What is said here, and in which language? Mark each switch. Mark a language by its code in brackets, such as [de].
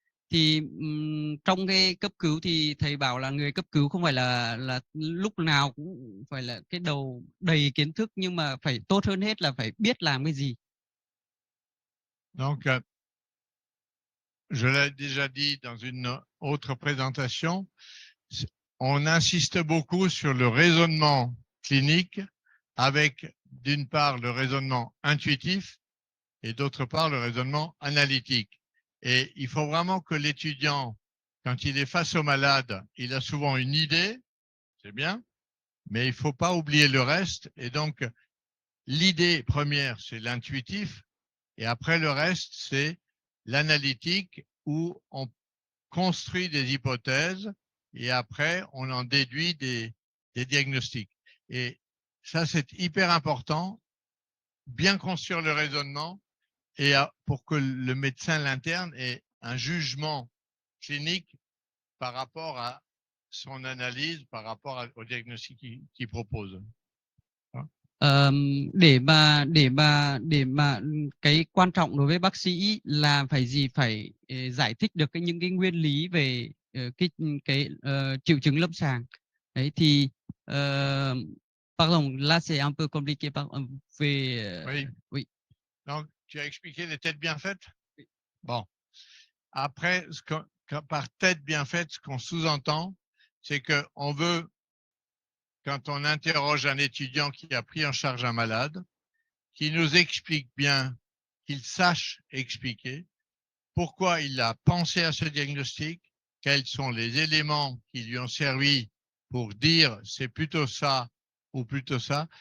[vi] Thì trong cái cấp cứu thì thầy bảo là người cấp cứu không phải là lúc nào cũng phải là cái đầu đầy kiến thức, nhưng mà phải tốt hơn hết là phải biết làm cái gì. [fr] Donc, je l'ai déjà dit dans une autre présentation, on insiste beaucoup sur le raisonnement clinique avec, d'une part, le raisonnement intuitif et d'autre part, le raisonnement analytique. Et il faut vraiment que l'étudiant, quand il est face au malade, il a souvent une idée, c'est bien, mais il ne faut pas oublier le reste. Et donc, l'idée première, c'est l'intuitif, et après le reste, c'est l'analytique, où on construit des hypothèses et après, on en déduit des diagnostics. Et ça, c'est hyper important, bien construire le raisonnement et pour que le médecin l'interne ait un jugement clinique par rapport à son analyse, par rapport au diagnostic qu'il propose. [vi] Để mà cái quan trọng đối với bác sĩ là phải phải giải thích được những cái nguyên lý về cái triệu chứng lâm sàng. Đấy thì [fr] pardon, [vi] là [fr] c'est un peu compliqué [vi] về [fr] Oui. oui. Donc, tu as expliqué les têtes bien faites? Bon. Après, par tête bien faite, ce qu'on sous-entend, c'est qu'on veut, quand on interroge un étudiant qui a pris en charge un malade, qu'il nous explique bien, qu'il sache expliquer pourquoi il a pensé à ce diagnostic, quels sont les éléments qui lui ont servi pour dire c'est plutôt ça ou plutôt ça.